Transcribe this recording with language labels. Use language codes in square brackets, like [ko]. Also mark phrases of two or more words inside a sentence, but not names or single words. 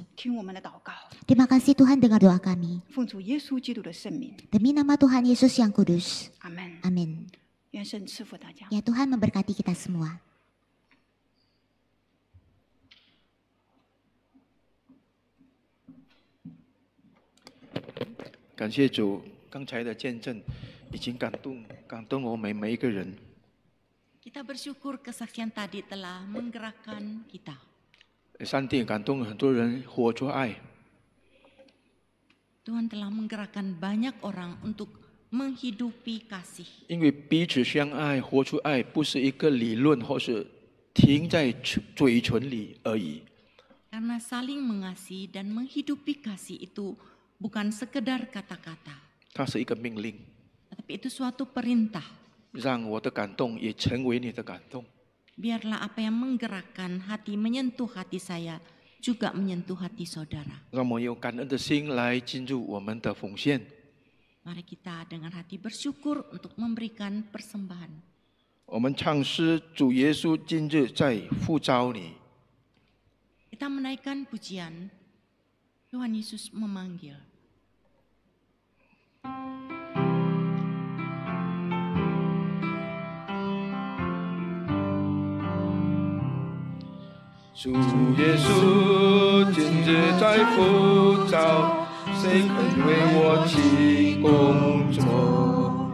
[zh] 听我们的祷告， [id] Terima kasih Tuhan, dengar doa kami. [zh] 奉主耶稣基督的圣名， [id] Demi nama Tuhan Yesus yang kudus. [zh] 阿门。 [id] Amin. [zh] 愿神赐福大家。 [id] Ya Tuhan memberkati kita semua. [zh] 感谢主，刚才的见证已经感动我们每一个人。 [id] Kita bersyukur kesaksian tadi telah menggerakkan kita. [zh] 上帝感动很多人活出爱， [id] Tuhan telah menggerakkan banyak orang untuk menghidupi kasih. [zh] 因为彼此相爱、活出爱，不是一个理论或是停在嘴唇里而已。 [id] Karena saling mengasihi dan menghidupi kasih itu bukan sekedar kata-kata, [zh] 它是一个命令， [id] tetapi itu suatu perintah. [zh] 让我的感动也成为你的感动。 [id] Biarlah apa yang menggerakkan hati, menyentuh hati saya, juga menyentuh hati saudara. [zh] 让我们用感恩的心来进入我们的奉献。 [id] Mari kita dengan hati bersyukur untuk memberikan persembahan. [zh] 我们唱诗，主耶稣今日在呼召你。 [id] Kita menaikkan pujian, Tuhan Yesus memanggil. [zh] 主耶稣今日在呼召，谁肯为我起工作？